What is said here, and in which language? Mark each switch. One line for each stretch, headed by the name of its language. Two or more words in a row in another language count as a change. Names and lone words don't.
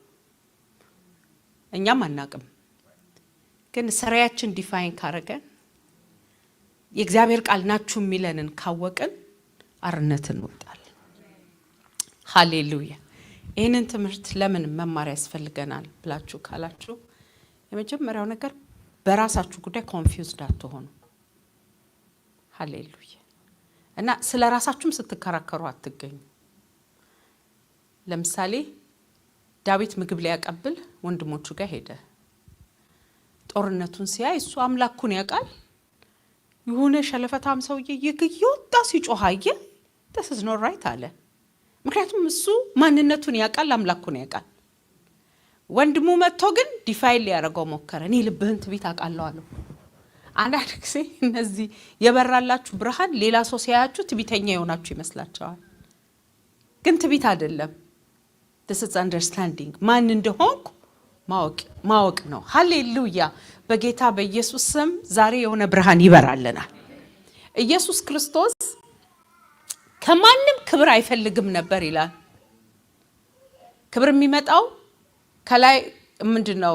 Amharic: እኛም አናውቅም። ግን ስራያችን ዲፋይን ካረገን የእግዚአብሔር ቃል ናችሁ የሚለንን ካወቅን አርነትን እንወጣለን። ሃሌሉያ። ይህንን ትምህርት ለምን መማር ያስፈልገናል ብላችሁ ካላችሁ የመጀመሪያው ነገር በራሳችሁ ጉዳይ ኮንፊውዝድ አትሆኑ። ሃሌሉያ። እና ስለ ራሳችሁም ስትከራከሩ አትገኙ። ለምሳሌ ዳዊት ምግብ ሊያቀብል ወንድሞቹ ጋር ሄደ። ጦርነቱን ሲያይ እሱ አምላኩን ያውቃል። የሆነ ሸለፈታም ሰውዬ ይወጣ ሲጮህ አየ።
English: this is not right
Amharic: አለ። ምክንያቱም እሱ ማንነቱን ያውቃል፣ አምላኩን ያውቃል። ወንድሙ መጥቶ ግን ዲፋይል ሊያደርገው ሞከረ። እኔ ልብህን ትቢት አውቃለሁ አለው። አንዳንድ ጊዜ እነዚህ የበራላችሁ ብርሃን ሌላ ሰው ሲያያችሁ ትቢተኛ የሆናችሁ ይመስላችኋል። ግን ትቢት አይደለም።
English: this is understanding
Amharic: ማን እንደሆንኩ ማወቅ ነው። ሃሌሉያ። በጌታ በኢየሱስ ስም ዛሬ የሆነ ብርሃን ይበራልናል። ኢየሱስ ክርስቶስ ከማንም ክብር አይፈልግም ነበር ይላል። ክብር የሚመጣው ከላይ ምንድነው?